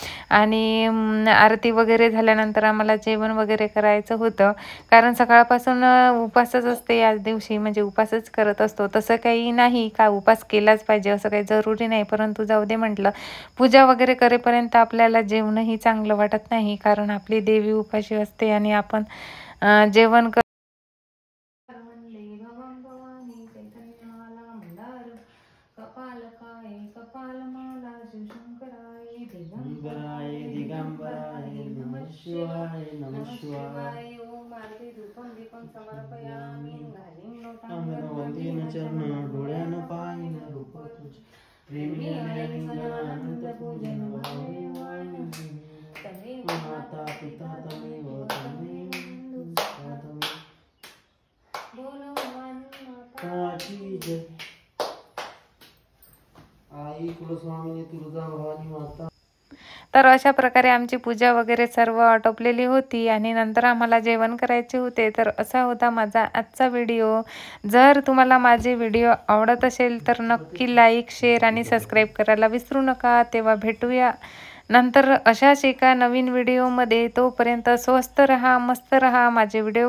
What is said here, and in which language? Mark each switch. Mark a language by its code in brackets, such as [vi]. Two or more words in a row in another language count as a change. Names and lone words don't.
[mr] आणि आरती वगैरे झाल्यानंतर आम्हाला जेवण वगैरे करायचं होतं कारण सकाळपासून उपासच असते या दिवशी, म्हणजे उपासच करत असतो। तसं काही नाही का उपास केलाच पाहिजे असं काही जरुरी नाही, परंतु जाऊ दे म्हटलं, पूजा वगैरे करेपर्यंत आपल्याला जेवणही चांगलं वाटत नाही कारण आपली देवी उपाशी असते आणि आपण जेवण [sa] कपालमाला शिवशंकराय दिगंबराय नमः शिवाय नमः शिवाय। ओम आरती धूपम दीपम समर्पयामि, [mr] घालीन लोटांगण चरण डोळ्यानं पाहिन रूप तुझे, प्रेमी अनंत पूजन भावे [sa] तमेव माता पिता तमेव [mr] बोलो माताची जय। आई कुलस्वामिनी तुळजा भवानी माता। तर अशा प्रकारे आमची पूजा वगैरे सर्व आटोपलेली होती आणि नंतर आम्हाला जेवण करायचे होते. तर असा होता माझा आजचा व्हिडिओ. जर तुम्हाला माझे व्हिडिओ आवडत असेल तर नक्की लाईक, शेअर आणि सबस्क्राईब करायला विसरू नका. तेव्हा भेटूया नंतर अशाच एका नवीन व्हिडिओमध्ये. तोपर्यंत स्वस्त रहा, मस्त रहा. माझे व्हिडिओ